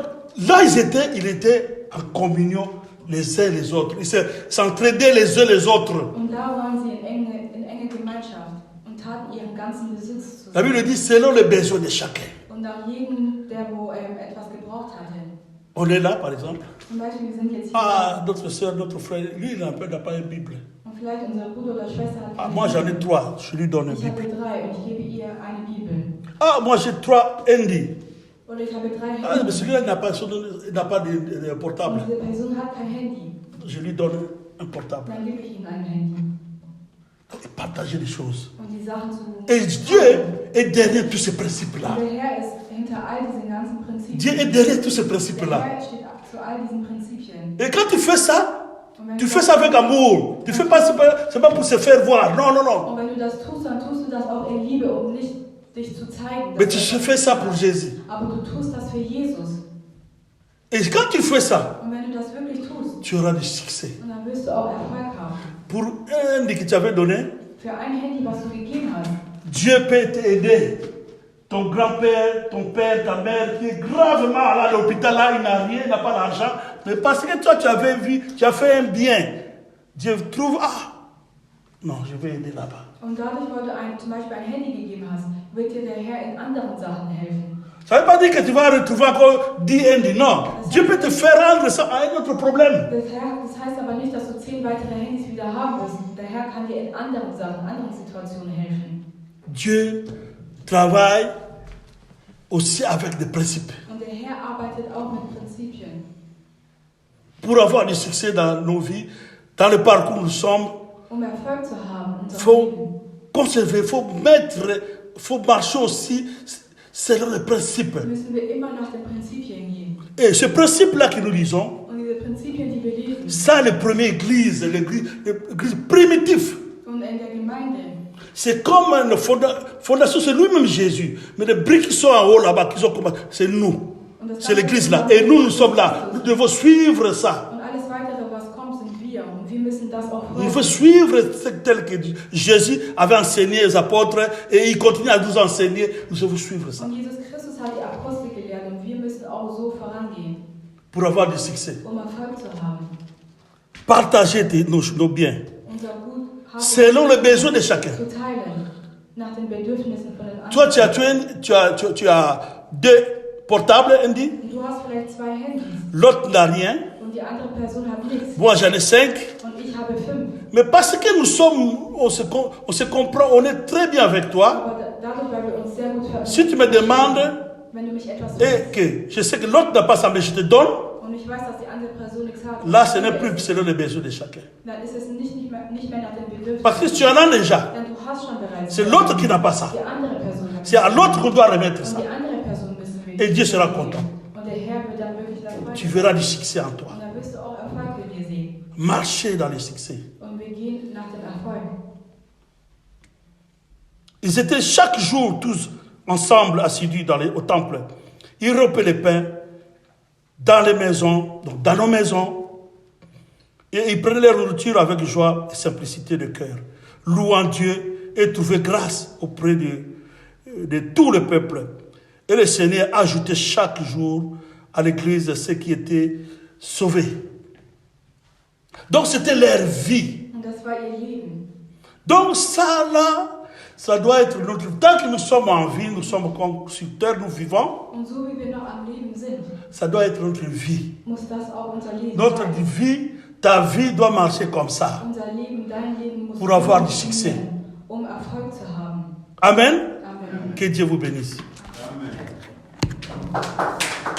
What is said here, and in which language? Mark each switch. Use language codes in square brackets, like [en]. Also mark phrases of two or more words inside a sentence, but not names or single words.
[fr] Donc là, ils étaient en communion les uns les autres. Ils s'entraidaient les uns les autres. [de] Und da waren sie in enge Gemeinschaft und taten ihren ganzen Besitz [fr] La [de] zusammen. [fr] Bible dit selon les besoins de chacun. [de] Und nach jedem, der wo etwas gebraucht hatte. [fr] On est là, par exemple. [de] Zum Beispiel, wir sind jetzt hier. [fr] Ah, notre soeur, notre frère, lui, il n'a pas une Bible. [de] Und vielleicht unser Bruder oder Schwester hat [fr] Ah, [de] keine [fr] moi, j'en ai [de] Bibel. [fr] 3, je lui donne une [de] Ich habe [fr] Bible. [de] 3 und ich gebe ihr eine Bibel. [fr] Ah, moi, j'ai 3 Handy. [de] Oder ich habe 3 [fr] Ah, mais [de] Handys. [fr] celui-là, il n'a pas de [de] Und [fr] portable. [de] diese Person hat kein Handy. [fr] Je lui donne un portable. [de] Dann gebe ich ihm ein Handy. [fr] Et partager les choses. [de] Und die Sachen zu. [fr] Et Dieu est derrière tous ces principes-là. [de] Und der Herr ist hinter all diesen ganzen Prinzipien. [fr] Dieu est derrière tous ces [de] Der [fr] principes-là. [de] Herr steht zu all diesen Prinzipien. [fr] Et quand tu fais ça, [de] Und wenn [fr] tu [de] du [fr] fais [de] das- [fr] ça avec amour. Tu fais pas, c'est pas pour se faire voir. Non, non, non. [de] Und wenn du das tust, dann tust du das auch in Liebe, um nicht dich zu zeigen. [fr] Mais tu fais ça pour Jésus. [de] Aber du tust das für Jesus. [fr] Et quand tu fais ça, [de] Und wenn du das wirklich tust, [fr] tu auras du succès. [de] und dann wirst du auch Erfolg haben. [fr] Pour un Handy que tu avais donné, [de] Für ein Handy, was du gegeben hast, [fr] Dieu peut t'aider. Ton grand-père, ton père, ta mère, qui est gravement là à l'hôpital, là, il n'a rien, il n'a pas d'argent. Mais parce que toi, tu avais vu, tu as fait un bien. Dieu trouve, non, je vais aider là-bas. [de] und dadurch, weil du zum Beispiel ein Handy gegeben hast, wird dir der Herr in anderen Sachen helfen. [fr] Ça ne veut pas dire que tu vas retrouver encore 10 Handys. Non. Dieu peut te faire rendre ça à un autre problème. [de] Das heißt aber nicht, dass du 10 weitere Handys wieder haben wirst. Der Herr kann dir in anderen Sachen, anderen Situationen helfen. [fr] Dieu travaille aussi avec des principes. [de] Und der Herr arbeitet auch mit Prinzipien. [fr] Pour avoir du succès dans nos vies, dans le parcours où nous sommes, [de] Um Erfolg zu haben in [fr] il [de] unserem Leben, [fr] faut conserver, il faut marcher aussi selon les principes. [de] müssen wir immer nach den Prinzipien gehen. [fr] Et ce principe-là que nous lisons, [de] Und diese Prinzipien, die wir lesen, [fr] ça, les premières églises, l'église primitive, [de] und in der Gemeinde, [fr] c'est comme une fondation, c'est lui-même Jésus. Mais les briques qui sont en haut là-bas, qui sont comme c'est nous. [de] und das [fr] C'est l'église là. Et nous, nous sommes là. Nous devons suivre ça. [de] Und alles weitere, was kommt, sind wir. Und wir müssen das auch [fr] Il faut [de] folgen. [fr] suivre ce tel que Jésus avait enseigné aux apôtres et il continue à nous enseigner. Nous devons suivre ça [de] Und Jesus Christus hat die Apostel gelehrt und wir müssen auch so vorangehen, [fr] pour avoir du succès. [de] um Erfolg zu haben. [fr] Partager nos biens [de] Unser Gut haben [fr] selon les besoins de chacun. [de] zu teilen, nach den Bedürfnissen von den [fr] Toi, [de] anderen. [fr] tu as 2 portables, [de] Andy. Und du hast vielleicht 2 Handys [fr] L'autre n'a rien. [de] und die andere Person hat nichts. [fr] Moi, j'en ai 5. [de] Und ich habe 5. [fr] Mais parce que nous sommes, on se comprend, on est très bien avec toi. [de] Aber dadurch, weil wir uns sehr gut [fr] Si tu me demandes, [de] wenn du mich etwas [fr] et [de] fragst [fr] que je sais que l'autre n'a pas ça, mais je te donne, [de] und ich weiß, dass die andere Person nichts hat, [fr] là, ce n'est plus selon les besoins de chacun. [de] dann ist es nicht mehr nach den Bedürfnissen. [fr] Parce que tu en as déjà. [de] Denn du hast schon bereits. [fr] C'est l'autre qui n'a pas ça. [de] Die andere Person hat. [fr] C'est à l'autre qu'on doit remettre [de] Und [fr] ça. [de] die andere Person müssen wir. [fr] Et Dieu sera content. [de] Und der Herr wird dann wirklich dabei. [fr] Tu verras du succès en toi. [de] Und dann wirst du auch Erfolg in dir sehen. [fr] Marcher dans le succès. [de] Und wir gehen nach dem Erfolg. [fr] Ils étaient chaque jour tous ensemble assidus au temple. Ils rompaient les pains dans les maisons, donc dans nos maisons. Et ils prenaient leur nourriture avec joie et simplicité de cœur, louant Dieu et trouvaient grâce auprès de tout le peuple. Et le Seigneur ajoutait chaque jour à l'église ceux qui étaient sauvés. Donc c'était leur vie. [de] Und das war ihr Leben. [fr] Donc ça là, ça doit être notre... Tant que nous sommes en vie, nous sommes comme sur terre, nous vivons, [de] Und so wie wir noch am Leben sind, [fr] ça doit être notre vie. [de] muss das auch unser Leben [fr] Notre [de] sein. [fr] vie, ta vie doit marcher comme ça. [de] Unser Leben, dein Leben muss [fr] Pour avoir du [de] funktionieren, [fr] succès. [de] um Erfolg zu haben. [fr] Amen. [de] Amen. [fr] Que Dieu vous bénisse. Amen.